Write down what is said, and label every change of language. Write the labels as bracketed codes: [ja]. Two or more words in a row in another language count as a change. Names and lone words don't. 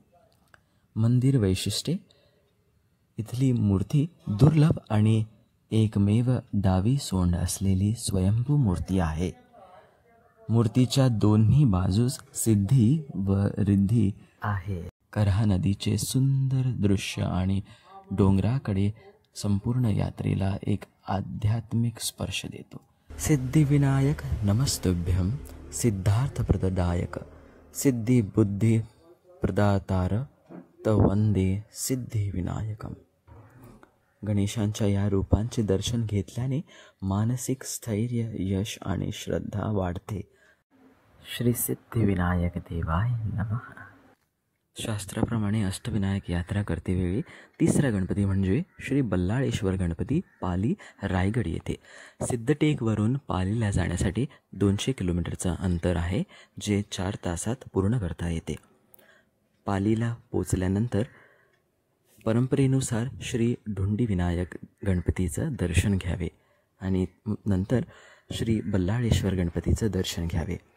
[mr] मंदिर वैशिष्ट्ये, इथली मूर्ती दुर्लभ आणि एकमेव डावी सोंड असलेली स्वयंभू मूर्ती आहे. मूर्तीच्या दोन्ही बाजूस सिद्धी व रिद्धी आहे. करहा नदीचे सुंदर दृश्य आणि डोंगराकडे संपूर्ण यात्रेला एक आध्यात्मिक स्पर्श देतो. [sa] सिद्धिविनायक नमस्तुभ्यं सिद्धार्थप्रददायक सिद्धिबुद्धी प्रदातार वंदे सिद्धिविनायकम. [mr] गणेशांच्या या रूपांचे दर्शन घेतल्याने मानसिक स्थैर्य, यश आणि श्रद्धा वाढते. [sa] श्री सिद्धिविनायक देवाय नमः. [mr] शास्त्राप्रमाणे अष्टविनायक यात्रा करतेवेळी तिसरा गणपती म्हणजे श्री बल्लाळेश्वर गणपती पाली रायगड येथे. सिद्धटेकवरून पालीला जाण्यासाठी 200 किलोमीटरचं अंतर आहे, जे 4 तासात पूर्ण करता येते. पालीला पोचल्यानंतर परंपरेनुसार श्री ढुंडीविनायक गणपतीचं दर्शन घ्यावे आणि नंतर श्री बल्लाळेश्वर गणपतीचं दर्शन घ्यावे.